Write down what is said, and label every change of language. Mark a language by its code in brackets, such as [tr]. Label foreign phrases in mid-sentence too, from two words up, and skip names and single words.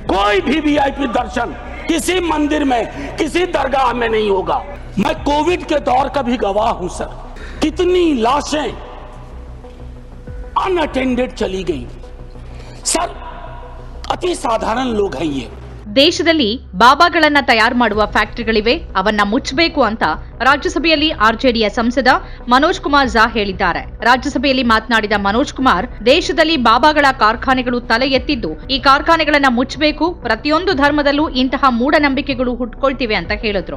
[hi] कोई भी वीआईपी दर्शन किसी मंदिर में, किसी दरगाह में नहीं होगा। मैं कोविड के दौर का भी गवाह हूं सर। कितनी लाशें अनअटेंडेड चली गई सर। अति साधारण लोग हैं ये। [kn] ದೇಶದಲ್ಲಿ ಬಾಬಾಗಳನ್ನ ತಯಾರು ಮಾಡುವ ಫ್ಯಾಕ್ಟರಿಗಳಿವೆ, ಅವನ್ನ ಮುಚ್ಚಬೇಕು ಅಂತ ರಾಜ್ಯಸಭೆಯಲ್ಲಿ ಆರ್ಜೆಡಿಯ ಸಂಸದ ಮನೋಜ್ ಕುಮಾರ್ ಝಾ ಹೇಳಿದ್ದಾರೆ. ರಾಜ್ಯಸಭೆಯಲ್ಲಿ ಮಾತನಾಡಿದ ಮನೋಜ್ ಕುಮಾರ್, ದೇಶದಲ್ಲಿ ಬಾಬಾಗಳ ಕಾರ್ಖಾನೆಗಳು ತಲೆ ಎತ್ತಿದ್ದು, ಈ ಕಾರ್ಖಾನೆಗಳನ್ನ ಮುಚ್ಚಬೇಕು, ಪ್ರತಿಯೊಂದು ಧರ್ಮದಲ್ಲೂ ಇಂತಹ ಮೂಢನಂಬಿಕೆಗಳು ಹುಟ್ಕೊಳ್ತಿವೆ ಅಂತ ಹೇಳಿದ್ರು.